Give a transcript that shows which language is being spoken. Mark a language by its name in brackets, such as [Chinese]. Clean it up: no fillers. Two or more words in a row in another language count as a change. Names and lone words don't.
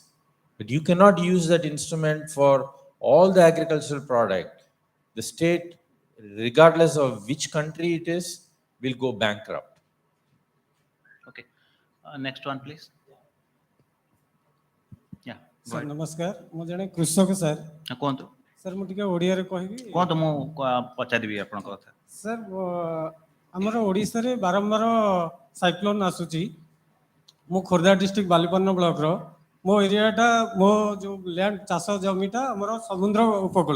[English] But you cannot use that instrument for all the agricultural product. The state, regardless of which country it is, will go bankrupt. Okay. Next one, please. Yeah. [Odia] Sir, namaskar. ମୁଁ ଜଣେ କୃଷକ ସାର୍. କୁହନ୍ତୁ. ସାର୍ ମୁଁ ଟିକେ ଓଡ଼ିଆରେ କହିବି. କୁହନ୍ତୁ ମୁଁ ପଚାରିବି ଆପଣଙ୍କ କଥା. ସାର୍ ଆମର ଓଡ଼ିଶାରେ ବାରମ୍ବାର ସାଇକ୍ଲୋନ୍ ଆସୁଛି. ମୁଁ ଖୋର୍ଦ୍ଧା ଡିଷ୍ଟ୍ରିକ୍ଟ ବାଲିପନ୍ନ ବ୍ଲକର. ମୋ ଏରିଆଟା ମୋ ଯେଉଁ ଲ୍ୟାଣ୍ଡ ଚାଷ ଜମିଟା ଆମର ସମୁଦ୍ର ଉପକୂଳରେ.